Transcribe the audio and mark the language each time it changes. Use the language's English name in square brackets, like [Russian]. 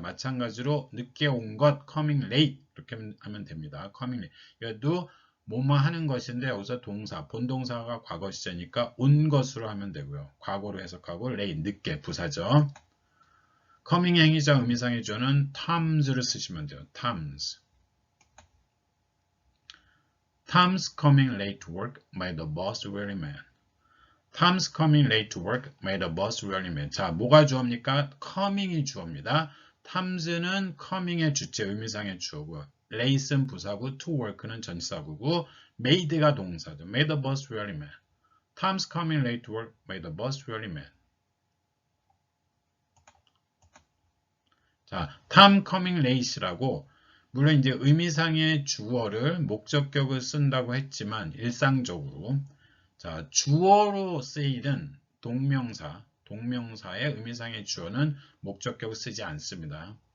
[Korean] 마찬가지로 늦게 온 것 [English] coming late [Korean] 이렇게 하면 됩니다. [English] coming late. [Korean] 얘도 뭐뭐 하는 것인데 여기서 동사, 본동사가 과거 시제니까 온 것으로 하면 되고요. 과거로 해석하고 late, 늦게, 부사죠. coming 행위자 의미상의 주어는 Toms를 쓰시면 돼요. [English] Tom's. Tom's coming late to work made the boss really mad. Tom's coming late to work made the boss really mad. [Korean] 자, 뭐가 주어입니까? coming이 주어입니다. Toms는 coming의 주체, 의미상의 주어고, late는 부사고, to work는 전치사구고, made가 동사죠. [English] made the boss really mad. Tom's coming late to work made the boss really mad. [Korean] 자, [English] Tom coming late [Korean] 라고 물론 이제 의미상의 주어를 목적격을 쓴다고 했지만 일상적으로 자, 주어로 쓰이는 동명사의 의미상의 주어는 목적격을 쓰지 않습니다.